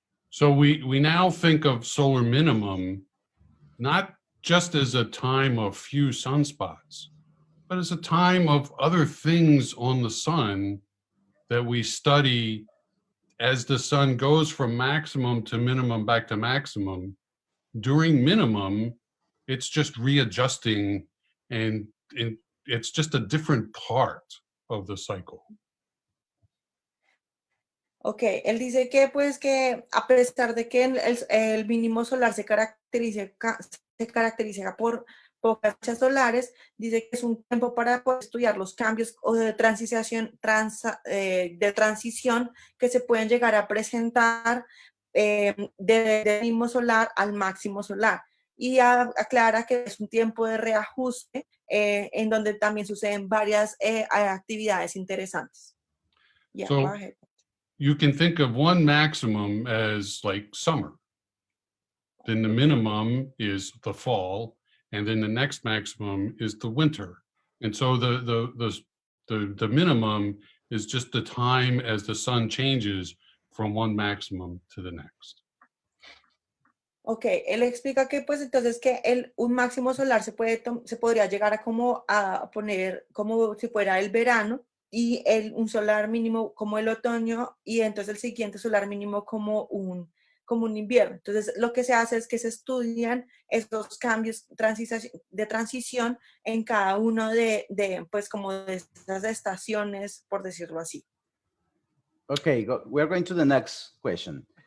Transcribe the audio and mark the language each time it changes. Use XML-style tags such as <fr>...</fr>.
<en>So we now think of solar minimum not just as a time of few sunspots, but as a time of other things on the sun that we study as the sun goes from maximum to minimum back to maximum. During minimum, it's just readjusting and it's just a different part of the cycle.</en> <es>Ok, él dice que pues que a pesar de que el mínimo solar se caracteriza por pocas manchas solares, dice que es un tiempo para poder estudiar los cambios o de transición que se pueden llegar a presentar del mínimo solar al máximo solar. Y aclara que es un tiempo de reajuste en donde también suceden varias actividades interesantes.</es> <en>Yeah, So, go ahead. you can think of one maximum as like summer. Then the minimum is the fall, and then the next maximum is the winter. And so the minimum is just the time as the sun changes from one maximum to the next.</en> <es>Ok, él explica que pues entonces que un máximo solar se podría llegar a poner como si fuera el verano y un solar mínimo como el otoño y entonces el siguiente solar mínimo como un invierno. Entonces lo que se hace es que se estudian estos cambios de transición en cada uno de pues como de estas estaciones, por decirlo así.</es> <en>Okay, we're going to the next question.</en>